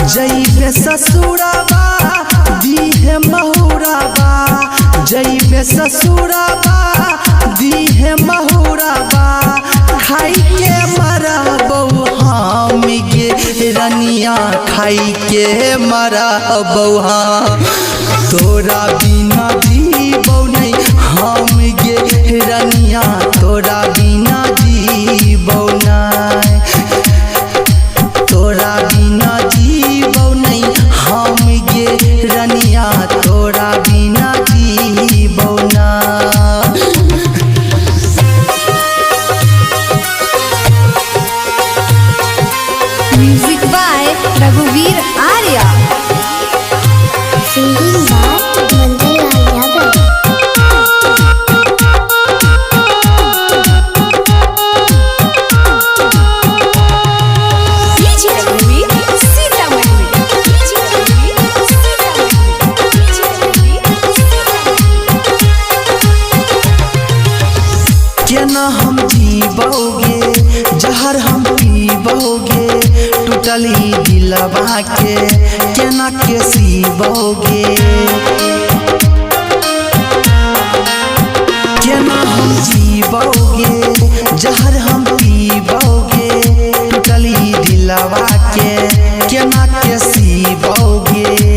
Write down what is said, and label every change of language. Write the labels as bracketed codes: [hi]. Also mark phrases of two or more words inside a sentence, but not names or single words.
[bho] जइबे ससुरबा दीहे महुरबा, जइबे ससुरबा दीहे महुरबा, खाई के मरबौ हम ये रनिया, खाई के मरबौ हम, तोरा बिना जीवो नहीं हम ये रनिया, तोरा बिना जीवो नहीं, तोरा बिना जीवो नहीं हम ये रनिया, तोरा बिना जीवो नहीं। [en] Music by Raghuveer Arya. singing by Mandal Lal Yadav. DJ Raghuveer Sitamarhi. DJ Raghuveer Sitamarhi. DJ Raghuveer Sitamarhi. [bho] केना हम जीवोगे जहर हम पीबोगे, टूटली दिलवा के केना के सीबोगे, केना हम जीवोगे जहर हम पीबोगे, टूटली दिलवा के केना के सीबोगे।